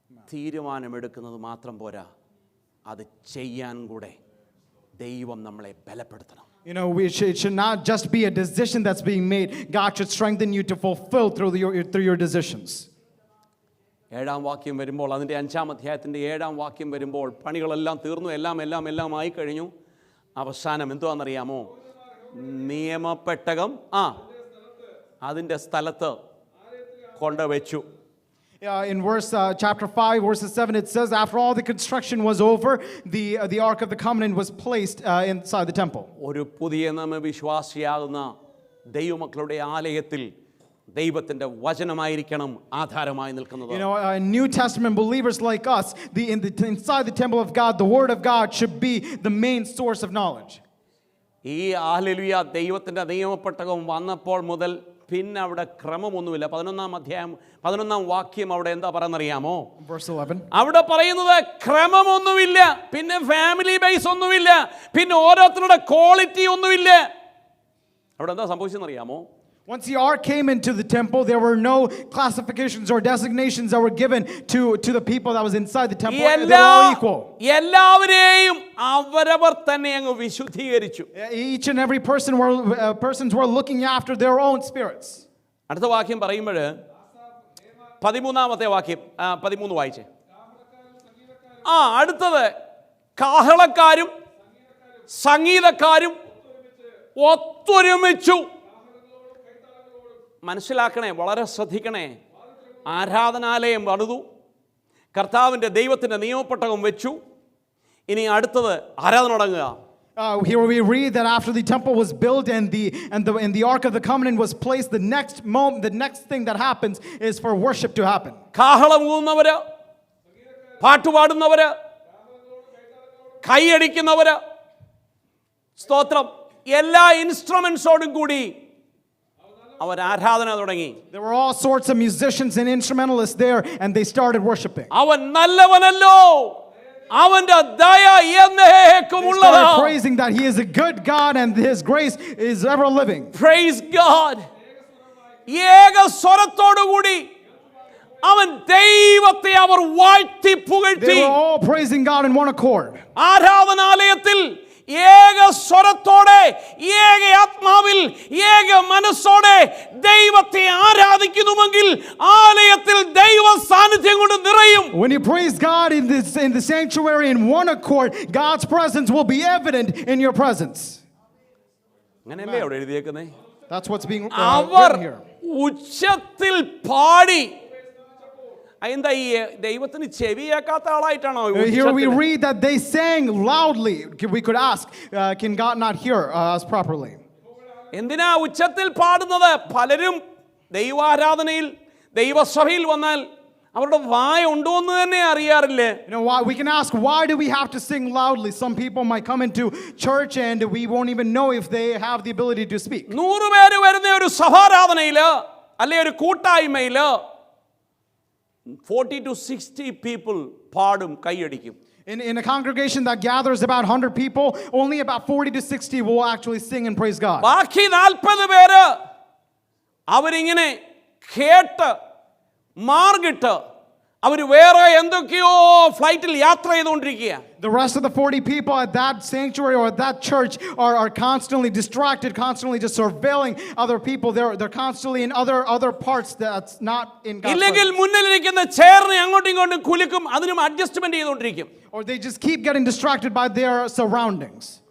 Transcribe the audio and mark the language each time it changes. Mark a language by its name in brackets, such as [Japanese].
[Malayalam] തീരുമാനമെടുക്കുന്നത് മാത്രം പോരാ, അത് ചെയ്യാൻ കൂടെ ദൈവം നമ്മളെ ബലപ്പെടുത്തണം. [English] You know, it should not just be a decision that's being made. God should strengthen you to fulfill through your decisions. [Malayalam] 7-ാം വാക്യം വരുമ്പോൾ, അതിൻ്റെ 5-ാം അധ്യായത്തിൻ്റെ 7-ാം വാക്യം വരുമ്പോൾ പണികളെല്ലാം തീർന്നു, എല്ലാം ആയി കഴിഞ്ഞു. അവസാനം എന്തുവാണെന്നറിയാമോ? നിയമപ്പെട്ടകം അതിൻ്റെ സ്ഥലത്ത് കൊണ്ടുവച്ചു. [English] In chapter 5, verses 7, it says, after all the construction was over, the Ark of the Covenant was placed inside the temple. [Malayalam] ഒരു പുതിയ വിശ്വാസിയാകുന്ന ദൈവമക്കളുടെ ആലയത്തിൽ ദൈവത്തിൻ്റെ വചനമായിരിക്കണം ആധാരമായി നിൽക്കുന്നത്. [English] You know, New Testament believers like us, inside the temple of God, the Word of God should be the main source of knowledge. [Malayalam] ഈ hallelujah ദൈവത്തിൻ്റെ നിയമപ്പെട്ടകം വന്നപ്പോൾ മുതൽ പിന്നെ അവിടെ ക്രമമൊന്നുമില്ല. 11-ാം അധ്യായം 11-ാം വാക്യം അവിടെ എന്താ പറയുന്നറിയാമോ? [English] Verse 11. [Malayalam] അവിടെ പറയുന്നത് ക്രമമൊന്നുമില്ല, പിന്നെ ഫാമിലി ബേസ് ഒന്നുമില്ല, പിന്നെ ഓരോരുത്തരുടെ ക്വാളിറ്റി ഒന്നുമില്ല. അവിടെ എന്താ സംഭവിച്ചെന്നറിയാമോ? [English] Once the ark came into the temple, there were no classifications or designations that were given to the people that was inside the temple. They were all equal. [Malayalam] എല്ലാവരെയും അവരവർ തന്നെ അങ്ങ് വിശുദ്ധീകരിച്ചു. [English] Each and every persons were looking after their own spirits. [Malayalam] അടുത്ത വാക്യം പറയുമ്പോൾ 13-ാമത്തെ വാക്യം 13 വായിച്ചേ. അടുത്തത് കാഹളക്കാരും സംഗീതക്കാരും ഒത്തൊരുമിച്ചു. മനസ്സിലാക്കണേ, വളരെ ശ്രദ്ധിക്കണേ. ആരാധനാലയം പണിതു, കർത്താവിൻ്റെ ദൈവത്തിൻ്റെ നിയമപ്പെട്ടകം വെച്ചു. ഇനി അടുത്തത് ആരാധന തുടങ്ങുക. [English] Here we read that after the temple was built and the Ark of the Covenant was placed, the next thing that happens is for worship to happen. [Malayalam] കാഹളം ഊതുന്നവര്, പാട്ടുപാടുന്നവര്, കൈയടിക്കുന്നവര്, സ്തോത്രം, എല്ലാ ഇൻസ്ട്രുമെന്റ്സോടും കൂടി അവർ ആരാധന തുടങ്ങി. [English] There were all sorts of musicians and instrumentalists there, and they started worshiping. [Malayalam] അവൻ നല്ലവനല്ലോ, അവന്റെ ദയ എന്നേക്കും [English] They [Malayalam] ഉള്ളതാ. [English] started praising that He is a good God and His grace is ever living. Praise God. [Malayalam] ഏക സ്വരത്തോടു കൂടി അവൻ ദൈവത്തെ അവർ വാഴ്ത്തി പുകഴ്ത്തി. [English] They were all praising God in one accord. [Malayalam] ആരാധനാലയത്തിൽ ഏക സ്വരത്തോടെ, ഏക ആത്മാവിൽ, ഏക മനസ്സോടെ ദൈവത്തെ ആരാധിക്കുന്നുവെങ്കിൽ ആലയത്തിൽ ദൈവ സാന്നിധ്യം കൊണ്ട് നിറയും. [English] When you praise God in the sanctuary in one accord, God's presence will be evident in your presence. [Malayalam] അങ്ങനെയല്ലേ അവിടെ എഴുതിയേക്കുന്നേ? [English] That's what's being [Malayalam] our [English] written here. [Malayalam] ഉച്ചത്തിൽ പാടി. എന്താ ഈ ദൈവത്തിന് ചെവിയേക്കാത്ത ആളായിട്ടാണോ? [English] Here we read that they sang loudly. We could ask, can God not hear us properly? [Malayalam] എന്തിനാ ഉച്ചത്തിൽ പാടുന്നത്? പലരും ദൈവാരാധനയിൽ ദൈവസഭയിൽ വന്നാൽ അവരുടെ വായ ഉണ്ടോ എന്ന് തന്നെ അറിയാറില്ലേ. [English] You know why? We can ask, why do we have to sing loudly? Some people might come into church and we won't even know if they have the ability to speak. [Malayalam] 100 പേര് വരുന്ന ഒരു സഭാരാധനയില് അല്ലെ ഒരു കൂട്ടായ്മയില് [English] 40 to 60 people [Malayalam] പാടും, കൈയടിക്കും. [English] In a congregation that gathers about 100 people, only about 40 to 60 will actually sing and praise God. [Malayalam] ബാക്കി 40 പേര് അവരിങ്ങനെ കേട്ട് മാർഗിട്ട് അവർ വേറെ എന്തൊക്കെയോ ഫ്ലൈറ്റിൽ യാത്ര ചെയ്തുകൊണ്ടിരിക്കുക. [English] The rest of the 40 people at that sanctuary or at that church are constantly distracted, constantly just surveilling other people. They're constantly in other parts that's not in God's [Malayalam] ഇല്ലെങ്കിൽ [English] presence. [Malayalam] മുന്നിലിരിക്കുന്ന ചെയറിനെ അങ്ങോട്ടും ഇങ്ങോട്ടും കുലുക്കും, അതിനും അഡ്ജസ്റ്റ്മെന്റ് ചെയ്തുകൊണ്ടിരിക്കും. [English] Or they just keep getting distracted by their surroundings.